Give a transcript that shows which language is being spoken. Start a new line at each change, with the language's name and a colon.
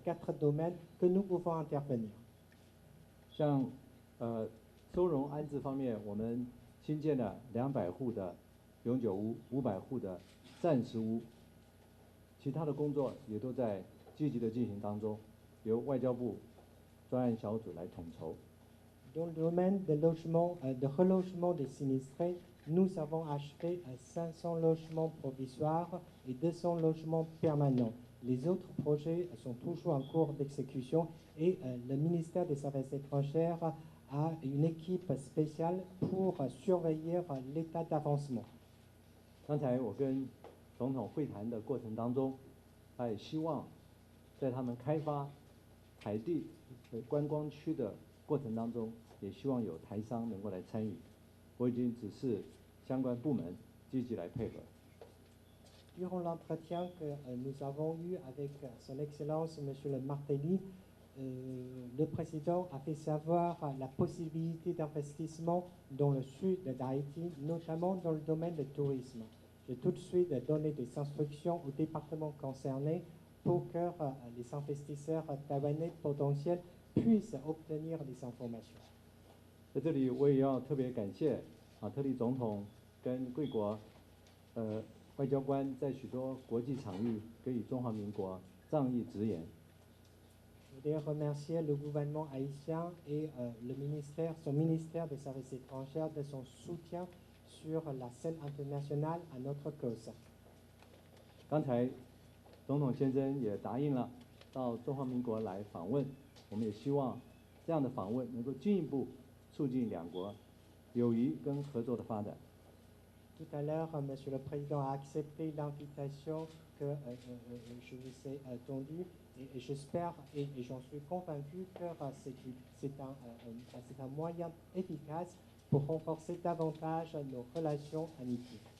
French: 4 domaines que nous pouvons intervenir.
Chinese: 像收容安置方面，我们新建了200户的永久屋、500户的暂时屋，其他的工作也都在积极的进行当中，由外交部专案小组来统筹。
French: Dans le domaine de logement, de relogement des sinistrés, nous avons achevé 500 logements provisoires et 200 logements permanents. Les autres projets sont toujours en cours d'exécution et le ministère des Affaires étrangères a une équipe spéciale pour surveiller l'état d'avancement.
Chinese: 刚才我跟总统会谈的过程当中，他也希望在他们开发海地观光区的过程当中，也希望有台商能够来参与。我已经指示相关部门积极来配合。
French: Durant l'entretien que nous avons eu avec Son Excellence M. le Martelly, le président a fait savoir la possibilité d'investissement dans le sud d'Haïti, notamment dans le domaine du tourisme. J'ai tout de suite donné des instructions au département concerné pour que les investisseurs taïwanais potentiels puissent obtenir des informations.
Chinese: 在这里，我也要特别感谢特里总统跟贵国外交官在许多国际场域给予中华民国仗义直言。
French: Je voudrais remercier le gouvernement haïtien et son ministère des Affaires étrangères de son soutien sur la scène internationale à notre cause.
Chinese: 刚才总统先生也答应了到中华民国来访问，我们也希望这样的访问能够进一步促进两国友谊跟合作的发展。
French: Tout à l'heure, Monsieur le Président a accepté l'invitation que je vous ai tendue et j'espère et j'en suis convaincu que c'est un moyen efficace pour renforcer davantage nos relations amicales.